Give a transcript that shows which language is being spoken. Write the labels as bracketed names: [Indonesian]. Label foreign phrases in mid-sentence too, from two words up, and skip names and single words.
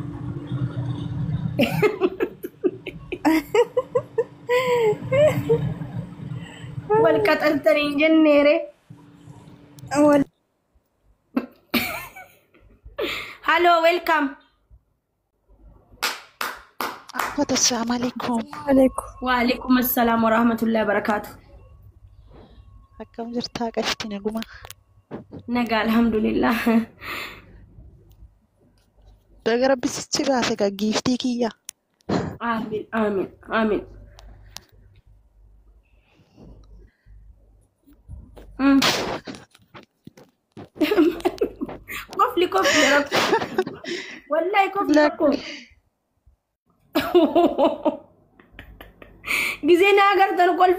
[Oromo] wal qaxartanii jenneere [English] hello welcome [Arabic] السلام عليكم. وعليكم السلام ورحمة الله وبركاته [Oromo] Akkam jirtaa qashti naguma. nagaa alhamdulillah Daga rabbi sichi baase ka giiftii kiyya. amin amin amin kofli rakko wallahi kofli rakko gisee na agartan kolfa